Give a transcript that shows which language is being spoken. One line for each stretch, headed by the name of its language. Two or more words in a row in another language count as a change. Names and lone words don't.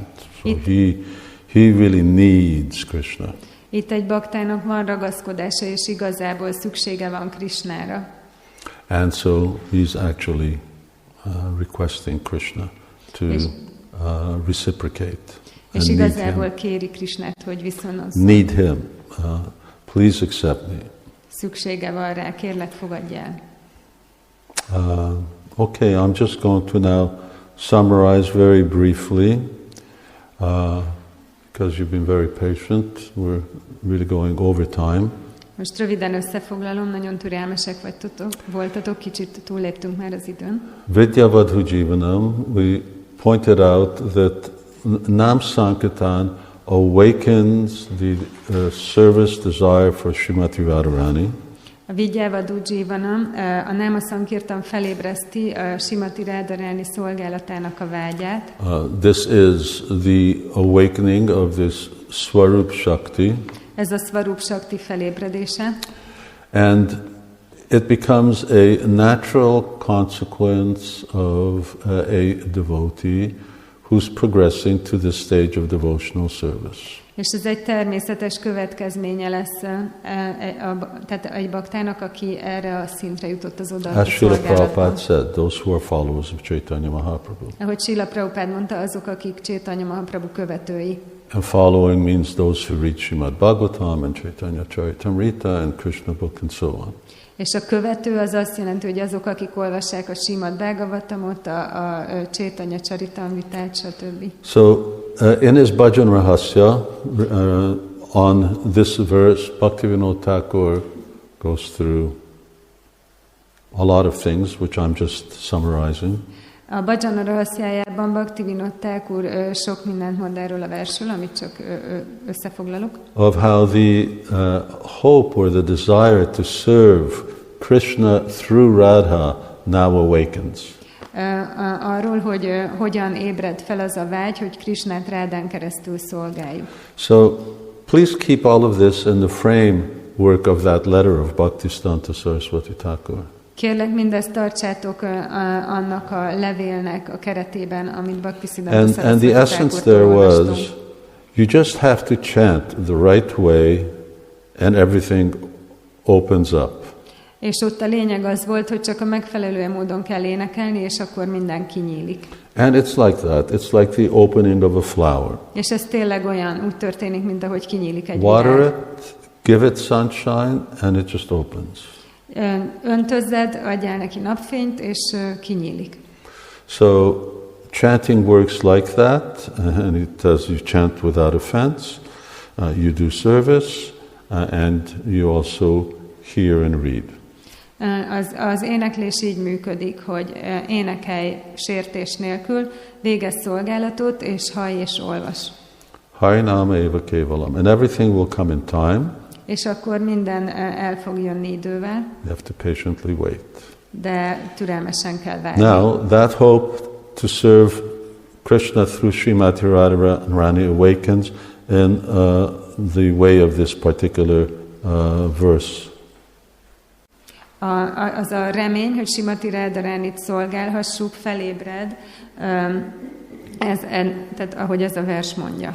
English: So he really needs Krishna.
Hungarian: Itt egy baktának van ragaszkodása, és igazából szüksége van Krishnára.
English: And so he's actually requesting Krishna to reciprocate.
Hungarian: És igazából kéri Krishnát, hogy viszonozzon.
English: Need him. Please accept me.
Hungarian: Szüksége van rá, kérlek fogadj el.
English: Okay, I'm just going to now summarize very briefly, because you've been very patient. We're really going over time.
Hungarian: Most röviden összefoglalom, nagyon türelmesek voltatok, kicsit túlléptünk már az időn.
Sanskrit: Vidyavadhu Jivanam,
English: we pointed out that Nam Sankirtan awakens the service desire for Srimati Radharani.
Hungarian: A
Sanskrit: Vidyavadhu Jivanam,
Hungarian: a Náma Sankirtan felébreszti a Srimati Radharani szolgálatának a vágyát.
English: This is the awakening of this Swarup Shakti.
Hungarian: Ez a Swarup Shakti felébredése.
English: And it becomes a natural consequence of a devotee who's progressing to this stage of devotional service.
Hungarian: És ez egy természetes következménye lesz tehát egy baktának, aki erre a szintre jutott az odaadó
English: As Srila
Hungarian: szolgálatban.
English: Prabhupada said, those who are followers of Chaitanya Mahaprabhu.
Hungarian: Ahogy Srila Prabhupada mondta, azok, akik Chaitanya Mahaprabhu követői.
English: And following means those who read Srimad Bhagavatam and Chaitanya Charitamrita and Krishna book and so on.
Hungarian: És a követő az azt jelenti, hogy azok, akik olvassák a Srimad Bhagavatamot, a Chaitanya Charitamritát, stb.
English: So, in his Bhajan Rahasya, on this verse, Bhaktivinoda Thakur goes through a lot of things, which I'm just summarizing.
Hungarian: A Bhajan Rahasjájában Bhaktivinoda Thakur sok mindent mond erről a versről, amit csak összefoglalok.
English: Of how the hope or the desire to serve Krishna through Radha now awakens.
Hungarian: Arról, hogy hogyan ébred fel az a vágy, hogy Krishnát Rádán keresztül szolgáljuk.
English: So, please keep all of this in the framework of that letter of Bhaktisiddhanta Saraswati Thakur.
Hungarian: Kérlek, mindezt tartsátok annak a levélnek a keretében, amit Bhaktisiddhanta Saraswati
English: And the essence there
Hungarian: olvastunk.
English: was, you just have to chant the right way and everything opens up.
Hungarian: És ott a lényeg az volt, hogy csak a megfelelő módon kell énekelni, és akkor minden kinyílik.
English: And it's like that. It's like the opening of a flower.
Hungarian: És ez tényleg olyan, úgy történik, mint ahogy kinyílik egy
English: Water
Hungarian: virág.
English: it, give it sunshine, and it just opens.
Hungarian: Öntözzed, adjál neki napfényt, és kinyílik.
English: So chanting works like that, and it says you chant without offense, you do service, and you also hear and read.
Hungarian: Az éneklés így működik, hogy énekelj sértés nélkül, végezz szolgálatot, és hallj és olvas.
Sanskrit: Harinama eva kevalam.
English: And everything will come in time.
Hungarian: És akkor minden el fog jönni idővel.
English: You have to patiently wait.
Hungarian: De türelmesen kell várni.
English: Now, that hope to serve Krishna through Srimati Radharani awakens in the way of this particular verse.
Hungarian: Az a remény, hogy Srimati Radharanit szolgálhassuk, felébred, tehát ahogy ez a vers mondja.